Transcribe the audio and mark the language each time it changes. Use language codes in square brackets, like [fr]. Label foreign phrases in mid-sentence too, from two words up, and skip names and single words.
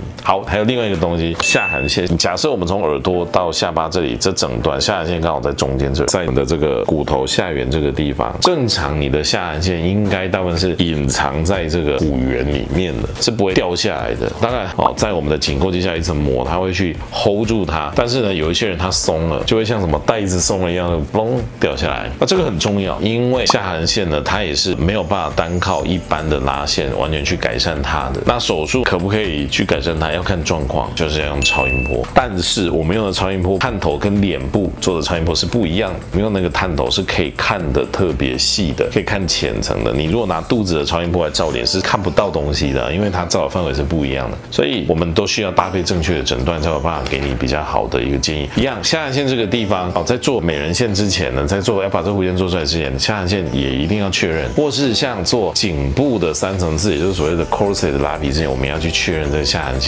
[zh] 好，還有另外一個東西，下頜線。假設我們從耳朵到下巴這裡這整段下頜線剛好在中間這，在你的這個骨頭下緣這個地方，正常你的下頜線應該大部分是隱藏在這個骨緣裡面的，是不會掉下來的。當然哦，在我們的頸構接下來一層膜，它會去 hold 住它。但是呢，有一些人他鬆了，就會像什麼帶子鬆了一樣的嘣掉下來。那這個很重要，因為下頜線呢，它也是沒有辦法單靠一般的拉線完全去改善它的。那手術可不可以去改善它，要看狀況，就是要用超音波。但是我們用的超音波探頭跟臉部做的超音波是不一樣的，我們用那個探頭是可以看的特別細的，可以看淺層的。你如果拿肚子的超音波來照臉，是看不到東西的，因為它照的範圍是不一樣的。所以我們都需要搭配正確的診斷，才有辦法給你比較好的一個建議。一樣，下頜線這個地方哦，在做美人線之前呢，在做要把這弧線做出來之前，下頜線也一定要確認，或是像做頸部的3層次，也就是所謂的 corset 的拉皮之前，我們要去確認這個下頜線。